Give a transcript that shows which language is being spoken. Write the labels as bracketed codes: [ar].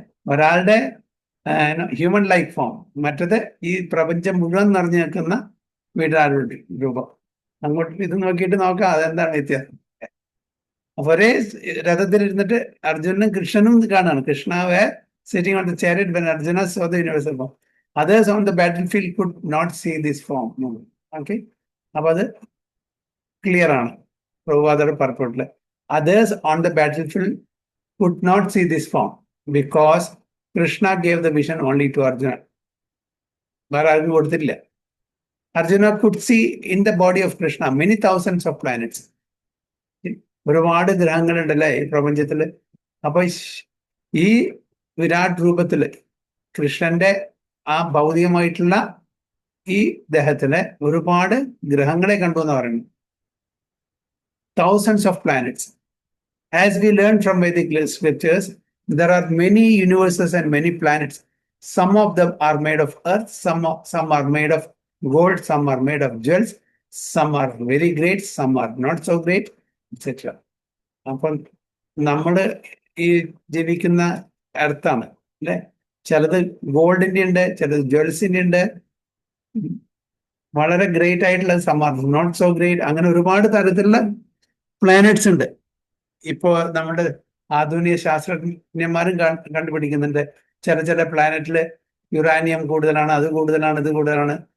[ml] ഒരാളുടെ [en] human life form, [ml] മറ്റത് ഈ പ്രപഞ്ചം മുഴുവൻ നിറഞ്ഞു നിൽക്കുന്ന വിരാട് രൂപം. അങ്ങോട്ട് ഇത് നോക്കിയിട്ട് നോക്കാം അതെന്താണ് വ്യത്യാസം. അപ്പൊ ഒരേ രഥത്തിലിരുന്നിട്ട് അർജുനനും കൃഷ്ണനും കാണാണ്. [en] Krishna were sitting on the chariot when Arjuna saw the universal form. Others on the battlefield could not see this form. Okay. [ml] അപ്പൊ അത് ക്ലിയർ ആണ് പ്രഭുപാദയുടെ പർപ്പട്ടില്. [en] Others on the battlefield could not see this form because Krishna gave the vision only to Arjuna. [ml] വേറെ ആർക്കും കൊടുത്തില്ല. [en] Arjuna could see in the body of Krishna many thousands of planets. [ml] ഒരുപാട് ഗ്രഹങ്ങളുണ്ടല്ലേ ഈ പ്രപഞ്ചത്തില്. അപ്പൊ ഈ വിരാട് രൂപത്തില് കൃഷ്ണന്റെ ആ ഭൗതികമായിട്ടുള്ള ഈ ദേഹത്തിലെ ഒരുപാട് ഗ്രഹങ്ങളെ കണ്ടു എന്ന് പറയുന്നു. [en] Thousands of planets. As we learn from Vedic scriptures, there are many universes and many planets. Some of them are made of earth, some are made of gold, some are made of jewels, some are very great, some are not so great, etc. [ml] അപ്പം നമ്മള് ഈ ജീവിക്കുന്ന എർത്താണ് അല്ലെ. ചിലത് ഗോൾഡിന്റെ ഉണ്ട്, ചിലത് ജ്വൽസിന്റെ ഉണ്ട്, വളരെ ഗ്രേറ്റ് ആയിട്ടുള്ള, [en] Some are not so great. [ml] അങ്ങനെ ഒരുപാട് തരത്തിലുള്ള പ്ലാനറ്റ്സ് ഉണ്ട്. ഇപ്പോ നമ്മുടെ ആധുനിക ശാസ്ത്രജ്ഞന്മാരും കണ്ടുപിടിക്കുന്നുണ്ട് ചില പ്ലാനറ്റില് യുറാനിയം കൂടുതലാണ്, അത് കൂടുതലാണ്, ഇത് കൂടുതലാണ്.